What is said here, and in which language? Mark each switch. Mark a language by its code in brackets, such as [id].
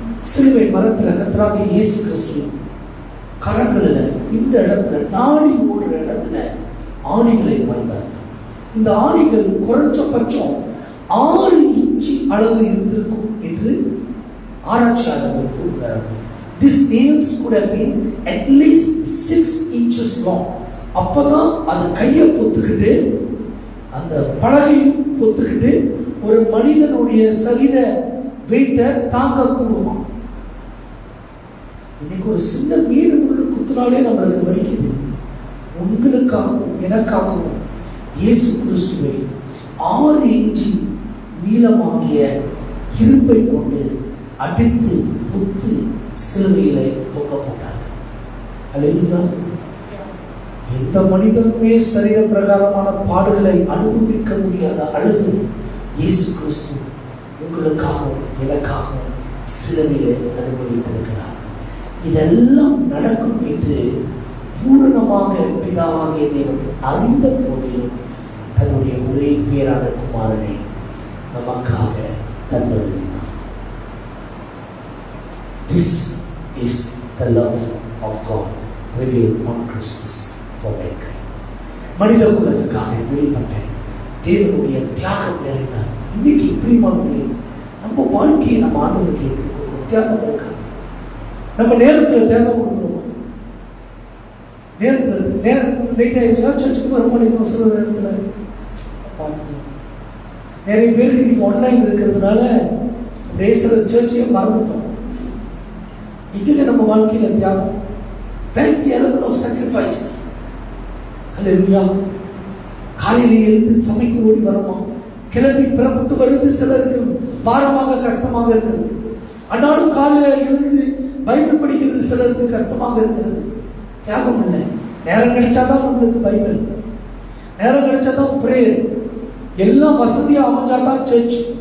[ta] சிலுவை மரத்தில் கர்த்தராகிய இயேசு கிறிஸ்து கரங்களில் இந்த இடத்துல நாடி ஓடுற இடத்துல ஆணிகளை பாய்ந்தார். இந்த ஆணிகள் குறைஞ்சபட்சம் 6 இன்ச்சு அளவு இருந்திருக்கும் என்று ஆராய்ச்சியாளர்கள் கூறுகிறார்கள். [en] These nails could have been at least 6 inches long. [ta] அப்பதான் அது கையை பொத்துக்கிட்டு அந்த பலகையும் பொத்துக்கிட்டு ஒரு மனிதனுடைய சரீர வெயிட்டை தாங்க கூடுமா. இன்னைக்கு ஒரு சின்ன மீன் முள்ளு குத்துனாலே நம்மளுக்கு வலிக்குது. உங்களுக்காகவும் எனக்காகவும் இயேசு கிறிஸ்துவை 6 இன்ச்சு நீளமாகிய இரும்பை கொண்டு அடித்து புத்து சிலுவையிலே தொங்க போட்டார். அல்லேலூயா! எந்த மனிதனுமே சரீர பிரகாரமான பாடுகளை அனுபவிக்க முடியாத அளவு இயேசு கிறிஸ்து உங்களுக்காகவும் எனக்காகவும் சிலுவையிலே அனுபவித்திருக்கிறார். இதெல்லாம் நடக்கும் என்று பூரணமாக பிதாவாகிய தேவன் அறிந்த போதிலும் தன்னுடைய ஒரே பேரான குமாரனை நமக்காக தந்தருளினார். [en] This is the love of God revealed on Christmas for mankind. [ta] மனித குலத்துக்காக வெளிப்பட்ட தேவனுடைய தியாகம் நிறைந்த இன்னைக்கு பிரியமானவர்களே, நம்ம வாழ்க்கையை நம்ம ஆண்டவருக்கு தியாகம் இருக்கா? நம்ம நேரத்தில் தியாகம் கொடுக்கணுமா? நேரத்தில் லேட் ஆயிடுச்சுன்னா சர்ச்சுக்கு வர மாட்டேங்கிறோம். சில நேரத்தில் நிறைய பேருக்கு இன்னைக்கு ஆன்லைன் இருக்கிறதுனால பேசுகிற சர்ச்சையை மறந்துட்டோம். இங்கே நம்ம வாழ்க்கையில தியாகம், [en] that's the element of sacrifice. [ta] ஹல்லேலூயா. காலையில எழுந்து சபைக்கு ஓடி வரமா, கிளம்பி புறப்பட்டு வருது சிலருக்கு பாரமாக கஷ்டமாக இருக்கிறது. ஆனாலும் காலையில எழுந்து பைபிள் படிக்கிறது சிலருக்கு கஷ்டமாக இருக்கிறது. தியாகம் இல்லை. நேரம் கிடைச்சாதான் நம்மளுக்கு பைபிள், நேரம் கிடைச்சாதான் பிரேயர், எல்லாம் வசதியா அமைஞ்சாதான் சர்ச்.